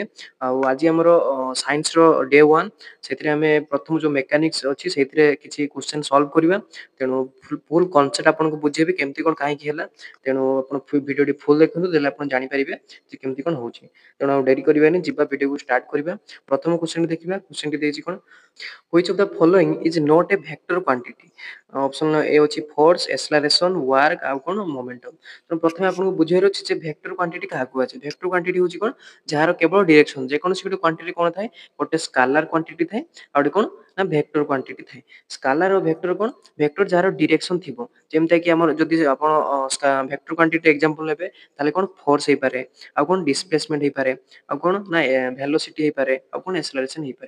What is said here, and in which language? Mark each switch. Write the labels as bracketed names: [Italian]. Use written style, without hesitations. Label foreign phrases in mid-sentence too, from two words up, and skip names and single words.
[Odia] ଆଉ ଆଜି ଆମର ସାଇନ୍ସର ଡେ 1 ସେଥିରେ ଆମେ ପ୍ରଥମ ଯେଉଁ ମେକାନିକ୍ସ ଅଛି ସେଇଥିରେ କିଛି [English] question solve [Odia] କରିବା। ତେଣୁ [English] full concept [Odia] ଆପଣଙ୍କୁ ବୁଝେଇବି କେମିତି କ'ଣ କାହିଁକି ହେଲା। ତେଣୁ ଆପଣ ଭିଡ଼ିଓଟି ଫୁଲ୍ ଦେଖନ୍ତୁ ଦେଲେ ଆପଣ ଜାଣିପାରିବେ ଯେ କେମିତି କ'ଣ ହେଉଛି। ତେଣୁ ଆଉ ଡେରି କରିବାନି, ଯିବା ଭିଡ଼ିଓକୁ ଷ୍ଟାର୍ଟ କରିବା। ପ୍ରଥମ କ୍ୱେଶ୍ଚନ୍ ଦେଖିବା। କ୍ୱେଶ୍ଚନଟି ଦେଇଛି କ'ଣ, [English] which of the following is not a vector quantity? option A [Odia] ଅଛି ଫୋର୍ସ, ଏକ୍ସେଲରେସନ୍, ୱାର୍କ ଆଉ କ'ଣ ମୋମେଣ୍ଟମ୍। ତେଣୁ ପ୍ରଥମେ ଆପଣଙ୍କୁ ବୁଝିବାର ଅଛି ଯେ [English] vector quantity [Odia] କାହାକୁ କୁହାଯାଏ। [English] vector quantity [Odia] ହେଉଛି କ'ଣ, ଯାହାର କେବଳ ଡିରେକ୍ସନ୍, ଯେକୌଣସି ଗୋଟେ କ୍ୱାଣ୍ଟିଟି କ'ଣ ଥାଏ, ଗୋଟେ [English] scalar quantity [Odia] ଥାଏ ଆଉ ଗୋଟେ କ'ଣ ନା [English] vector quantity [Odia] ଥାଏ। ସ୍କାଲାର ଆଉ ଭେକ୍ଟର କ'ଣ, ଭେକ୍ଟର ଯାହାର ଡିରେକ୍ସନ୍ ଥିବ, ଯେମିତିକି ଆମର ଯଦି ଆପଣ [English] vector quantity example [Odia] ନେବେ ତାହେଲେ କ'ଣ ଫୋର୍ସ ହେଇପାରେ, ଆଉ କ'ଣ ଡିସପ୍ଲେସମେଣ୍ଟ ହେଇପାରେ, ଆଉ କ'ଣ ନା ଭେଲୋସିଟି ହେଇପାରେ, ଆଉ କ'ଣ ଏକ୍ସେଲରେସନ୍ ହେଇପାରେ।